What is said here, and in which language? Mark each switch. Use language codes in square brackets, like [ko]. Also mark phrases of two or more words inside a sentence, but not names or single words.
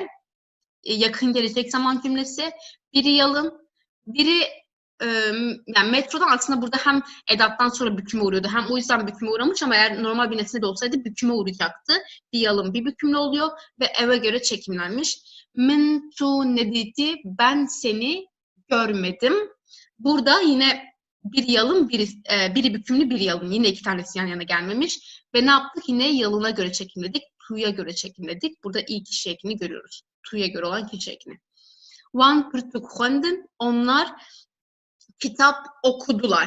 [tr] Yakın gelecek zaman cümlesi. Biri yalın, biri yani metrodan aslında burada hem edattan sonra büküme uğruyordu, hem o yüzden büküme uğramış ama eğer normal bir nesne de olsaydı büküme uğrayacaktı. Bir yalın, bir bükümlü oluyor ve eve göre çekimlenmiş. [ku] Min tu nediti, [tr] ben seni görmedim. Burada yine bir yalın, biri bükümlü, bir yalın. Yine 2 tanesi yan yana gelmemiş. Ve ne yaptık? Yine yalına göre çekimledik. Tu'ya göre çekimledik. Burada ilk kişi ekini görüyoruz. Tu'ya göre olan kişi ekini. [ku] Wan pırtıkhundin, [tr] onlar kitap okudular.